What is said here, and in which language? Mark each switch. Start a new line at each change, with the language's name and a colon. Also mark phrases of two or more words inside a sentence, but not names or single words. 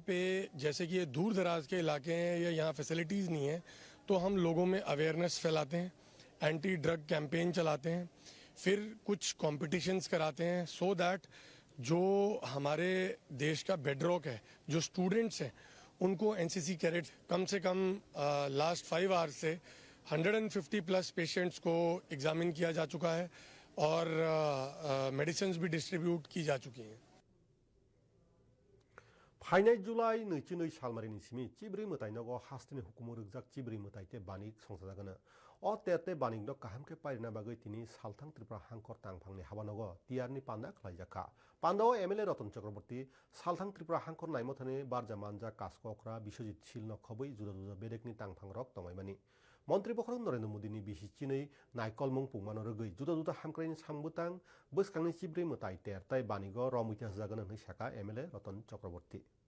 Hindi: पे जैसे कि ये दूर दराज के इलाके हैं या यहाँ फैसिलिटीज़ नहीं है तो हम लोगों में अवेयरनेस फैलाते हैं
English: anti drug campaign
Hindi: चलाते हैं फिर कुछ कॉम्पिटिशन्स कराते हैं
English: so that
Hindi: जो हमारे देश का बेडरॉक है जो स्टूडेंट्स हैं उनको
English: NCC cadet
Hindi: कम से कम
English: last 5 hours
Hindi: से
English: 150 plus patients
Hindi: को एग्जामिन किया जा चुका है और मेडिसिन्स भी डिस्ट्रीब्यूट की जा चुकी हैं
Kok Borok: फाइनाय जुलाई 22 सालमारिनि सिमि चिब्रि मताइनगो हास्तिनि हुकुम रगजाक चिब्रि मताइते बानिक संसाजागोन अ तेते बानिकनो काहामके पारिना बागै तिनि सालथां त्रिपुरा हांकर तांफांनि हाबानगो तियारनि पान्दा खलाइजाखा पान्दाव एमएलए रतन चक्रवर्ती सालथां त्रिपुरा हांकर नाइमथानि बारजा मानजा कासकखरा बिश्वजित सिलनो खबै जुदा जुदा बेरेकनि तांफां रक तमाइमानि मन्त्री बखरम नरेन्द्र मोदीनि बिसिचिनै नाइकलमुं पुंमानो रगै जुदा जुदा हामक्राइनि सामबुतां बोसखांनि चिब्रि मताइ तेरताय बानिगो रमुइता जागोन होननै साका एमएलए रतन चक्रवर्ती